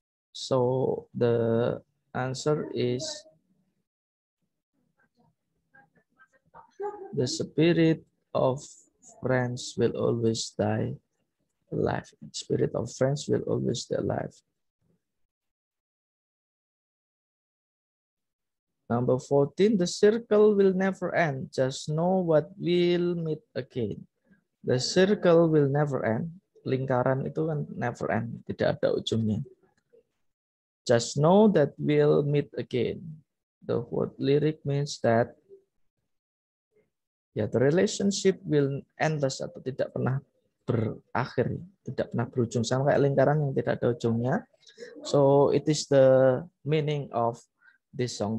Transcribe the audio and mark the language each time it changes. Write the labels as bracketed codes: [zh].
[en] So the answer is the spirit of friends will always stay alive. Spirit of friends will always stay alive. Number 14, the circle will never end. Just know what we'll meet again. The circle will never end. [id] Lingkaran itu kan never end, tidak ada ujungnya. [en] Just know that we'll meet again. [id] The word lyric means that ya, the relationship will endless atau tidak pernah berakhir, tidak pernah berujung, sama kayak lingkaran yang tidak ada ujungnya. [en] So it is the meaning of this song.